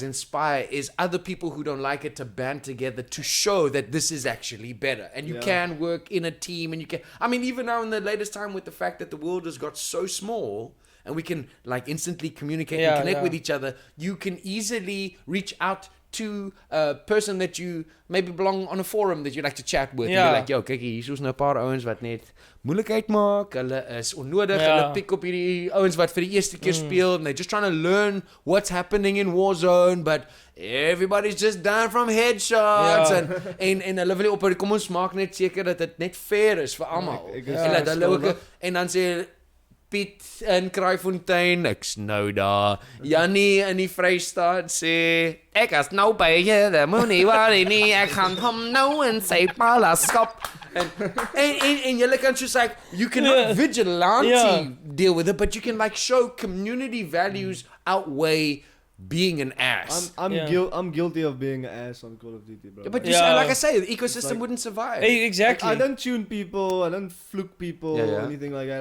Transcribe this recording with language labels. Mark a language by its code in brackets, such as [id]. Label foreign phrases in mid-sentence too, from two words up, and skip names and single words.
[en] inspire is other people who don't like it to band together to show that this is actually better and you can work in a team and you can I mean even now in the latest time with the fact that the world has got so small and we can like instantly communicate and connect with each other, you can easily reach out to a person that you maybe belong on a forum that you like to chat with. Yeah. And be like, [af] yo, kyk hier is nou 'n paar ouens wat net moeilikheid maak. Hulle is onnodig. Ja. Hulle pick op hierdie ouens wat vir die eerste keer speel [en] and they're just trying to learn what's happening in Warzone, but everybody's just down from headshots [af] Ja. en hulle wil op kom ons maak net seker dat dit net fair is vir almal. Ek is En dat hulle ook skuldig. en dan sê Piet in Kraaifontein, ek's nou daar. Jannie in die Vrystaat sê, ek is nou by julle, moenie worry nie, ek gaan hom nou in sy palace skop. [en] And [af] julle kan [en] just like, you cannot vigilante deal with it, but you can like show community values outweigh being an ass. I'm guilty of being an ass on Call of Duty, bro. Yeah, but like I say, the ecosystem like, wouldn't survive. Exactly. I don't tune people, I don't fluke people, or anything like that.